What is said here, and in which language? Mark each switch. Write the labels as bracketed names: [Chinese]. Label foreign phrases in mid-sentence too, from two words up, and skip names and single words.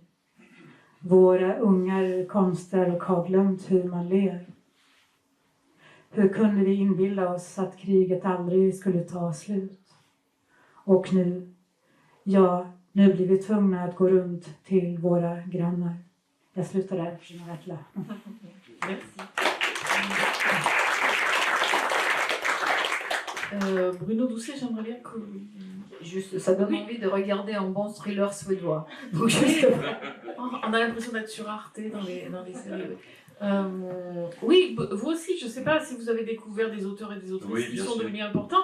[Swedish] Våra ungar konstar och har glömt hur man ler. Hur kunde vi inbilla oss att kriget aldrig skulle ta slut? Och nu, nu blir vi tvungna att gå runt till våra grannar. Jag slutar där, för jag är klar. [French] Bruno Doucet, j'aimerais bien que... Juste, ça donne envie de regarder un bon thriller suédois. Donc, on a l'impression d'être sur Arte dans les séries. Oui, vous aussi, je ne sais pas si vous avez découvert des auteurs et des autrices qui sont devenus importants.